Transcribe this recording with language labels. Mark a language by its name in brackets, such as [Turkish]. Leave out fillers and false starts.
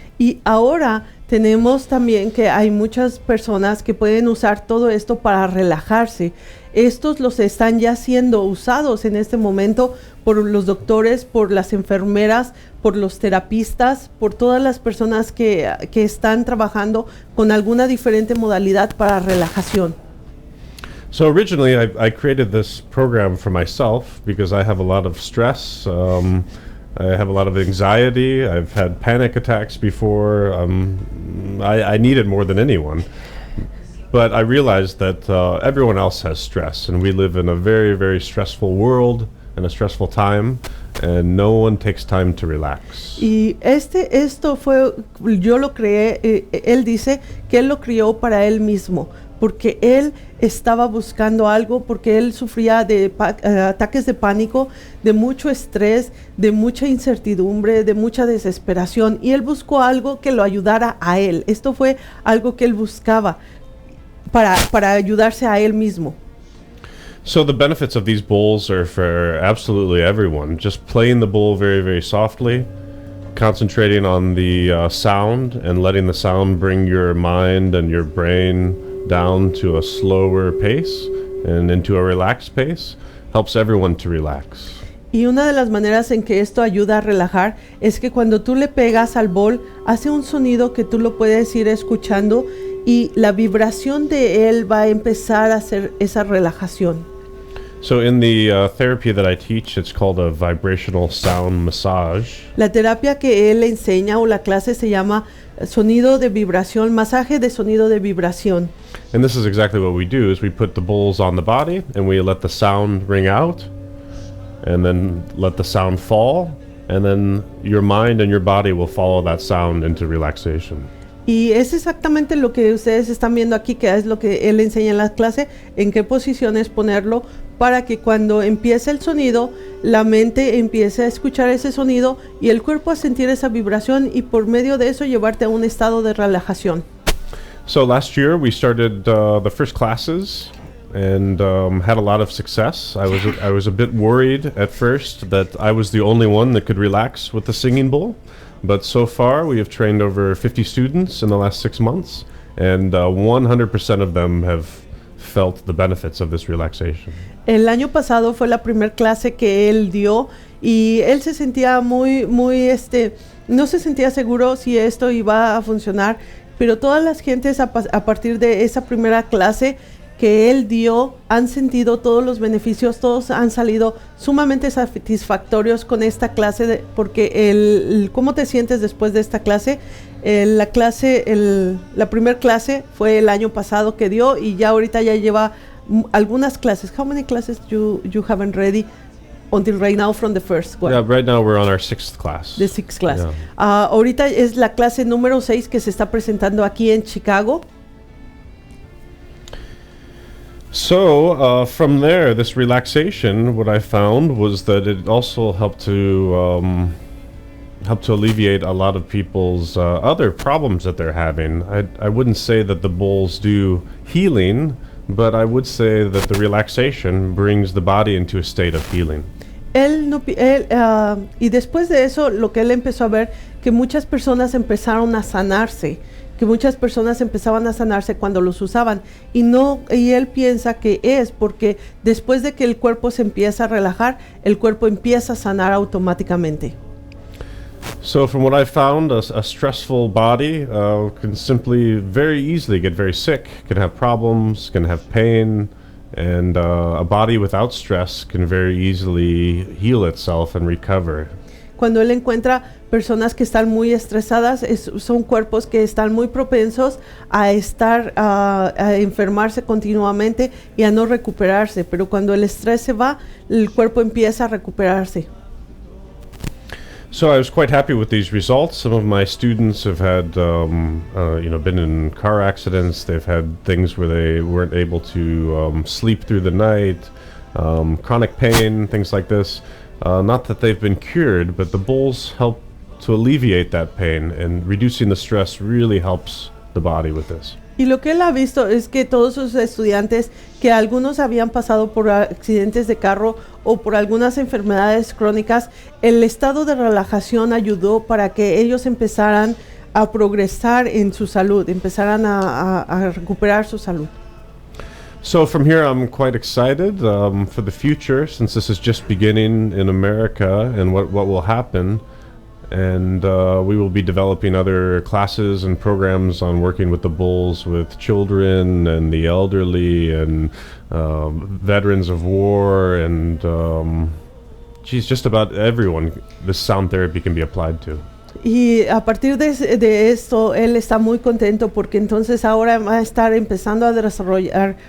[Spanish] Y ahora tenemos también que hay muchas personas que pueden usar todo esto para relajarse. Estos los están ya siendo usados en este momento por los doctores, por las enfermeras, por los terapistas, por todas las personas que están trabajando con alguna diferente modalidad para relajación. [English] So originally, I created this program for myself because I have a lot of stress. I have a lot of anxiety. I've had panic attacks before. I need it more than anyone. But I realized that everyone else has stress, and we live in a very, very stressful world and a stressful time, and no one takes time to relax. [Spanish] Y esto fue, yo lo creé, él dice que él lo crió para él mismo, porque él estaba buscando algo, porque él sufría de ataques de pánico, de mucho estrés, de mucha incertidumbre, de mucha desesperación, y él buscó algo que lo ayudara a él. Esto fue algo que él buscaba para ayudarse a él mismo. [English] So the benefits of these bowls are for absolutely everyone. Just playing the bowl very, very softly, concentrating on the sound and letting the sound bring your mind and your brain down to a slower pace and into a relaxed pace helps everyone to relax. [Spanish] Y una de las maneras en que esto ayuda a relajar es que cuando tú le pegas al bol, hace un sonido que tú lo puedes ir escuchando y la vibración de él va a empezar a hacer esa relajación. [English] So in the therapy that I teach, it's called a vibrational sound massage. [Spanish] La terapia que él enseña o la clase se llama sonido de vibración, masaje de sonido de vibración. [English] And this is exactly what we do, is we put the bowls on the body and we let the sound ring out and then let the sound fall, and then your mind and your body will follow that sound into relaxation. [Spanish] Y es exactamente lo que ustedes están viendo aquí, que es lo que él enseña en la clase, en qué posiciones ponerlo para que cuando empiece el sonido, la mente empiece a escuchar ese sonido y el cuerpo a sentir esa vibración y por medio de eso llevarte a un estado de relajación. [English] So last year we started the first classes and had a lot of success. I was a bit worried at first that I was the only one that could relax with the singing bowl. But so far, we have trained over 50 students in the last 6 months, and 100% of them have felt the benefits of this relaxation. [Spanish] El año pasado fue la primera clase que él dio y él se sentía no se sentía seguro si esto iba a funcionar, pero todas las gentes a partir de esa primera clase que él dio han sentido todos los beneficios, todos han salido sumamente satisfactorios con esta clase porque cómo te sientes después de esta clase. La primera clase fue el año pasado que dio y ya ahorita ya lleva algunas clases. [English] How many classes you haven't ready until right now from the first one? Yeah, right now we're on our 6th class. The 6th class. Yeah. [Spanish] Ahorita es la clase número 6 que se está presentando aquí en Chicago. [English] So from there, this relaxation, what I found was that it also helped to alleviate a lot of people's other problems that they're having. I wouldn't say that the bowls do healing, but I would say that the relaxation brings the body into a state of healing. [Spanish] Y después de eso, lo que él empezó a ver, que muchas personas empezaron a sanarse, que muchas personas empezaban a sanarse cuando los usaban y él piensa que es porque después de que el cuerpo se empieza a relajar, el cuerpo empieza a sanar automáticamente. [English] So from what I found, a stressful body can simply very easily get very sick, can have problems, can have pain, and a body without stress can very easily heal itself and recover. [Spanish] Cuando él encuentra personas que están muy estresadas, son cuerpos que están muy propensos a a enfermarse continuamente y a no recuperarse, pero cuando el estrés se va, el cuerpo empieza a recuperarse. [English] So I was quite happy with these results. Some of my students have had, been in car accidents. They've had things where they weren't able to sleep through the night, chronic pain, things like this. Not that they've been cured, but the bowls help to alleviate that pain, and reducing the stress really helps the body with this. [Spanish] Y lo que él ha visto es que todos sus estudiantes, que algunos habían pasado por accidentes de carro o por algunas enfermedades crónicas, el estado de relajación ayudó para que ellos empezaran a progresar en su salud, empezaran a recuperar su salud. [English] So from here, I'm quite excited for the future, since this is just beginning in America, and what will happen. And we will be developing other classes and programs on working with the bulls, with children and the elderly and veterans of war and just about everyone this sound therapy can be applied to. [Spanish] Y a partir de esto, él está muy contento porque entonces ahora va a estar empezando a desarrollar.